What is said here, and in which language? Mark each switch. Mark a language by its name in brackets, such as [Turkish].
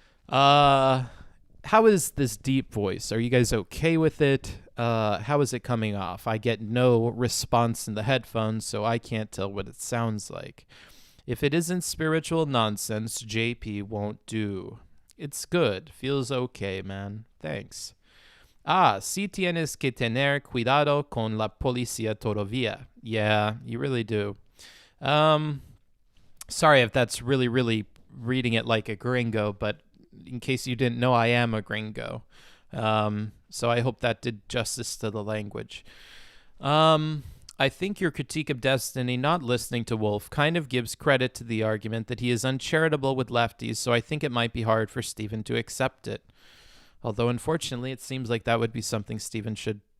[English] How is this deep voice? Are you guys okay with it? How is it coming off? I get no response in the headphones, so I can't tell what it sounds like. If it isn't spiritual nonsense, JP won't do. It's good. Feels okay, man. Thanks. [Spanish] Sí tienes que tener cuidado con la policía todavía. [English] Yeah, you really do. Sorry if that's really, really reading it like a gringo, but in case you didn't know, I am a gringo. So I hope that did justice to the language. I think your critique of Destiny not listening to Wolf kind of gives credit to the argument that he is uncharitable with lefties, so I think it might be hard for Steven to accept it. Although, unfortunately, it seems like that would be something Steven should